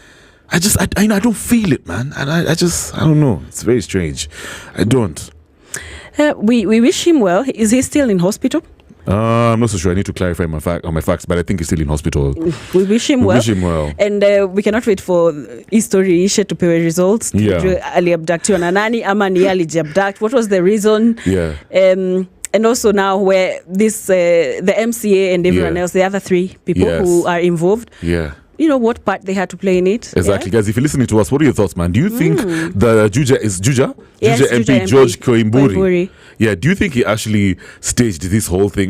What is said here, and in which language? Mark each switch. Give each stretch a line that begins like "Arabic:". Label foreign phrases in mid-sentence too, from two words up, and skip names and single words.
English: I don't feel it, man. And I don't know. It's very strange. I don't. We wish him well. Is he still in hospital? I'm not so sure. I need to clarify my facts, but I think he's still in hospital. We wish him well. And we cannot wait for his story to pay results. Yeah.
Swahili: Ali abductiwa na nani ama ni aliji abduct?
English: What was the reason? Yeah. And also now where this the MCA and everyone else, the other 3 people who are involved, you know what part they had to play in it. Exactly. Guys, if you're listening to us, what are your thoughts, man? Do you think the Juja MP George Koimburi, do you think he actually staged this whole thing?